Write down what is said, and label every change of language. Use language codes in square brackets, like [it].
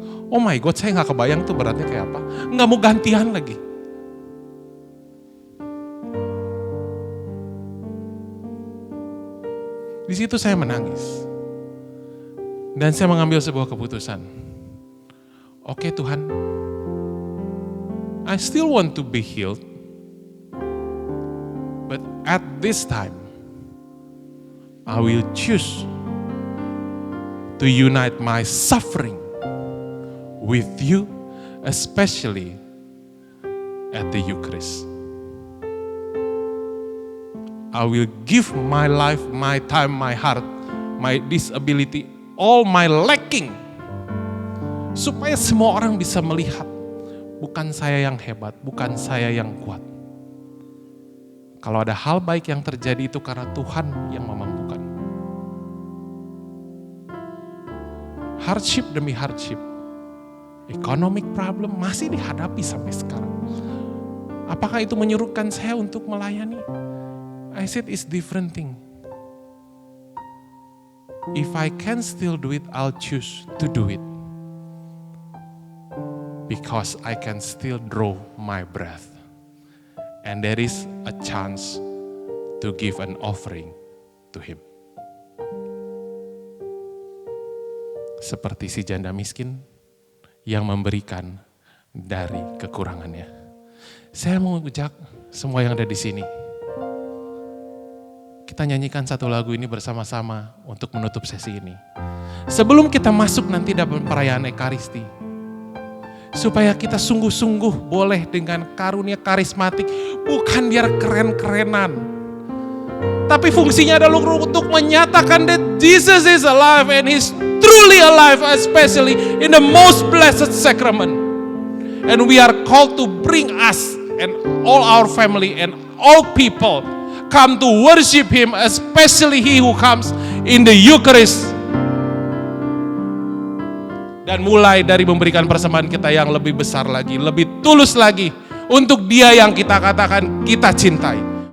[en] Oh my God, [id] saya gak kebayang tuh beratnya kayak apa. Gak mau gantian lagi. Di situ saya menangis. Dan saya mengambil sebuah keputusan. Oke Tuhan, [en] I still want to be healed. But at this time, I will choose to unite my suffering with you, especially at the Eucharist. I will give my life, my time, my heart, my disability, all my lacking. [id] Supaya semua orang bisa melihat, bukan saya yang hebat, bukan saya yang kuat. Kalau ada hal baik yang terjadi itu karena Tuhan yang memampukan. Hardship demi hardship, [en] economic problem [id] masih dihadapi sampai sekarang. Apakah itu menyuruhkan saya untuk melayani? [en] I said it's different thing. If I can still do it, I'll choose to do it. Because I can still draw my breath. And there is a chance to give an offering to Him. [id] Seperti si janda miskin yang memberikan dari kekurangannya. Saya mau ajak semua yang ada di sini. Kita nyanyikan satu lagu ini bersama-sama untuk menutup sesi ini. Sebelum kita masuk nanti dalam perayaan Ekaristi, supaya kita sungguh-sungguh boleh dengan karunia karismatik, bukan biar keren-kerenan, tapi fungsinya adalah untuk menyatakan [en] that Jesus is alive and He's truly alive, especially in the most blessed sacrament. And we are called to bring us and all our family and all people come to worship Him, especially He who comes in the Eucharist. [id] Dan mulai dari memberikan persembahan kita yang lebih besar lagi, lebih tulus lagi untuk Dia yang kita katakan kita cintai.